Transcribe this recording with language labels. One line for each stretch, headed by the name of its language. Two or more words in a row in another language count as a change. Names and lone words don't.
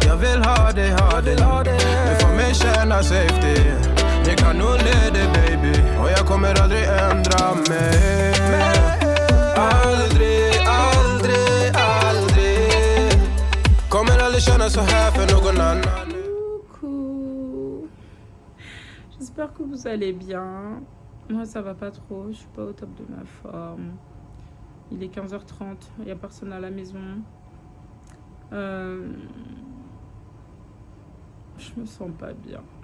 Swedish: Jag vill ha dig. Du får mig känna safety. Ni kan nog leda baby. Och jag kommer aldrig ändra mig. Aldrig. Kommer aldrig känna så här för någon annan.
French: Coucou. J'espère que vous allez bien. Moi ça va pas trop, je suis pas au top de ma forme. Il est 15h30, il n'y a personne à la maison. Je me sens pas bien.